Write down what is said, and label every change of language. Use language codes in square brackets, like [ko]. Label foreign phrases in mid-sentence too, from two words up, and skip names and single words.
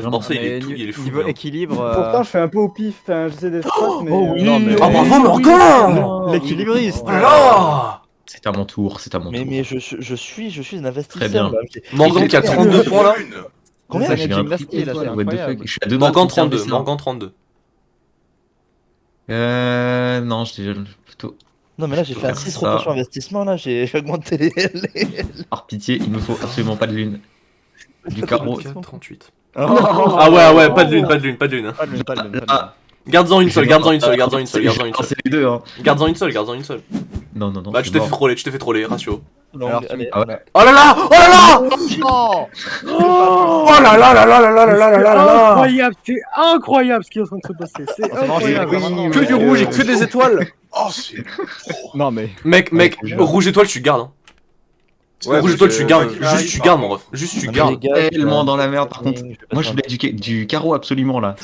[fr] vraiment. Borsa, il est Mais tout, il est fou. Niveau bien. équilibre. Pourtant, je fais un peu au pif. Enfin, j'essaie des strats, mais. Oh oui, non, mais- Ah bravo, Morgan. L'équilibriste. Oh là là. C'est à mon tour, c'est à mon tour. Mais je suis un investisseur. Très bien. Là. Morgan qui a 32 points là. Combien Ça, J'ai j'ai un gymnastique, triple là, c'est étoile, [en] what the [fr] incroyable. fuck. Je suis à deux Morgan doigts de conserver 32, ça. Morgan 32. Non, je déjà plutôt. Non, mais là, j'ai fait un 6 Ça. rotation investissement. Là, j'ai augmenté les. Par pitié, il me faut absolument pas de lune. Du carreau. 34, 38. Oh. Ah ouais, pas de lune. Pas de lune, pas de lune. Ah, Garde-en une seule. Garde-en une seule. C'est les deux, hein. Garde-en une seule. Non. Bah tu t'es fait troller, ratio. Alors, allez, Ah ouais. Oh là là. Oh Oh là là là là là là là là là là. Incroyable, c'est incroyable ce qui est en train de se passer. C'est incroyable. Que du rouge et que des étoiles. Oh, c'est. Non mais. Mec, rouge étoile, tu gardes. Hein. Ouais, Rouge étoile, tu gardes. Ah, Juste tu gardes, mon ref. Juste tu gardes. Tellement dans la merde par contre. Moi je voulais du carreau absolument là.